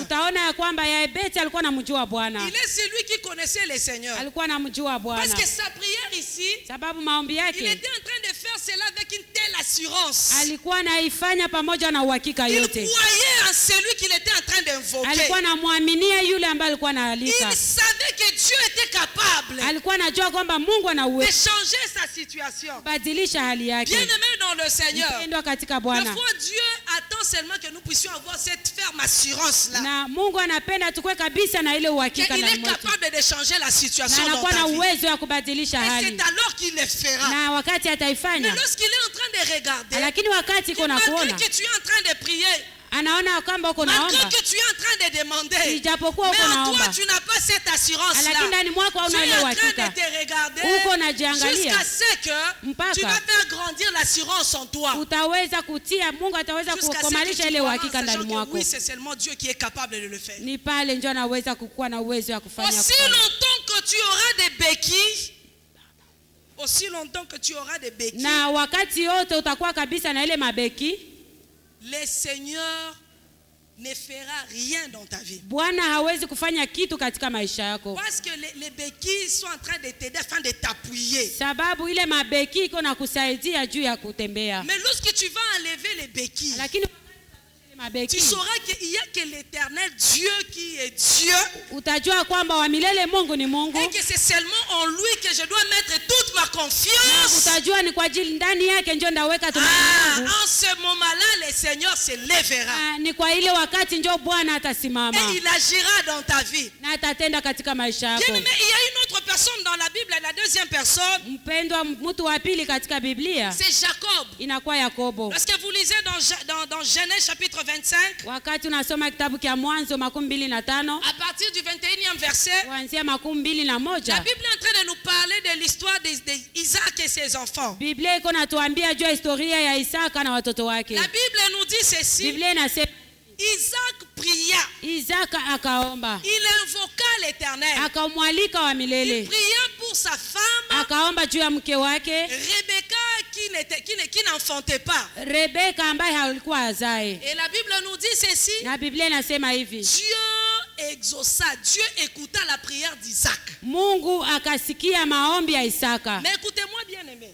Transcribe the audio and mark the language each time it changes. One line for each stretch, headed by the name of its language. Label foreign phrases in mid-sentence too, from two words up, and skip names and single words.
Swahili: utaona ya kwamba Yebeti alikuwa anamjua Bwana.
French: Il est celui qui connaissait les seigneurs.
Swahili: Alikuwa anamjua
French: Parce
Swahili: Bwana.
French: que sa prière ici,
Swahili: Sababu maombi
French: il
Swahili: yake
French: était en train de faire cela avec une telle assurance.
Swahili: alikuwa anaifanya pamoja na uhakika
French: Il
Swahili: yote.
French: croyait en celui qu'il était en train d'invoquer.
Swahili: Alikuwa anamwaminia yule ambaye alikuwa anaalika.
French: Il savait que Dieu était capable
Swahili: Alikuwa anajua kwamba Mungu ana
French: de
Swahili: uwezo
French: changer sa situation.
Swahili: kubadilisha hali yake.
French: Bien aimé dans le Seigneur,
Swahili: Mpendwa katika
French: des
Swahili: Bwana.
French: fois Dieu attend seulement que nous puissions avoir cette ferme assurance-là.
Swahili: Na Mungu anapenda tukue kabisa na ile uhakika
French: Qu'il
Swahili: ndani
French: est
Swahili: mwetu.
French: capable de changer la
Swahili: Na
French: situation dans
Swahili: anakuwa na
French: ta vie.
Swahili: uwezo wa kubadilisha
French: Et
Swahili: hali.
French: c'est alors qu'il le fera.
Swahili: Na wakati
French: Mais
Swahili: ataifanya,
French: lorsqu'il est en train de regarder,
Swahili: lakini wakati iko na
French: malgré
Swahili: kuona,
French: que tu es en train de prier,
Swahili: anaona kwamba uko
French: malgré
Swahili: naomba,
French: que tu es en train de demander,
Swahili: ijapokuwa
French: mais
Swahili: uko
French: en toi
Swahili: naomba,
French: tu n'as pas cette assurance-là.
Swahili: lakini ndani mwako
French: Tu
Swahili: hauna
French: es
Swahili: ile
French: en train de
Swahili: uhakika.
French: te regarder
Swahili: Uko unajiangalia.
French: jusqu'à ce que
Swahili: Mpaka.
French: tu vas faire grandir l'assurance en toi.
Swahili: Utaweza kutia, Mungu ataweza
French: Jusqu'à ce que
Swahili: kukomalisha
French: tu
Swahili: ile
French: crois en
Swahili: uhakika ndani
French: sachant que
Swahili: mwako.
French: oui, c'est seulement Dieu qui est capable de le faire.
Swahili: Ni pale ndio anaweza kukuwa na uwezo wa kufanya.
French: Aussi longtemps que tu auras des béquilles, aussi longtemps que tu auras des béquilles,
Swahili: Na wakati yote utakuwa kabisa na ile mabeki,
French: le Seigneur ne fera rien dans ta vie.
Swahili: Bwana hawezi kufanya kitu katika maisha yako.
French: Parce que les béquilles sont en train de t'aider afin de t'appuyer.
Swahili: Sababu ile mabeki iko na kusaidia juu ya kutembea.
French: Mais lorsque tu vas enlever les béquilles,
Swahili: Lakini ile
French: tu
Swahili: mabeki
French: sauras qu'il n'y a que l'éternel Dieu qui est Dieu
Swahili: utajua kwamba wa milele Mungu ni Mungu.
French: et que c'est seulement en lui que je dois mettre toute ma
Swahili: Na
French: confiance.
Swahili: utajua ni kwa ajili ndani yake ndio ndaweka tumaini langu.
French: En ce moment-là, le Seigneur se lèvera
Swahili: Ni kwa ile wakati ndio Bwana
French: et
Swahili: atasimama
French: il agira dans ta vie.
Swahili: na atatenda katika maisha
French: Bien
Swahili: yako.
French: aimé, il y a une autre personne dans la Bible, la deuxième personne,
Swahili: Mpendwa, mtu wa pili katika Biblia
French: c'est Jacob.
Swahili: inakuwa Yakobo.
French: Lorsque vous lisez dans Genèse chapitre 25,
Swahili: Wakati unasoma kitabu cha Mwanzo 25
French: à partir du 21e verset,
Swahili: kuanzia
French: la
Swahili: 21,
French: Bible est en train de nous parler de l'histoire d'Isaac et ses enfants.
Swahili: Biblia iko natuambia juu ya historia ya Isaka na watoto wake.
French: La Bible nous dit ceci,
Swahili: Biblia inasema
French: Isaac pria,
Swahili: Isaka akaomba,
French: il invoqua l'Éternel,
Swahili: akamwalika wa
French: il
Swahili: milele,
French: pria pour sa femme,
Swahili: akaomba juu ya mke wake
French: Rebecca qui n'enfantait pas.
Swahili: Rebeka ambaye halikuwa azae.
French: Et la Bible nous dit ceci,
Swahili: Na Biblia inasema hivi,
French: Dieu exauça, Dieu écouta la prière d'Isaac.
Swahili: Mungu akasikia maombi ya Isaka.
French: Mais écoutez-moi bien aimé,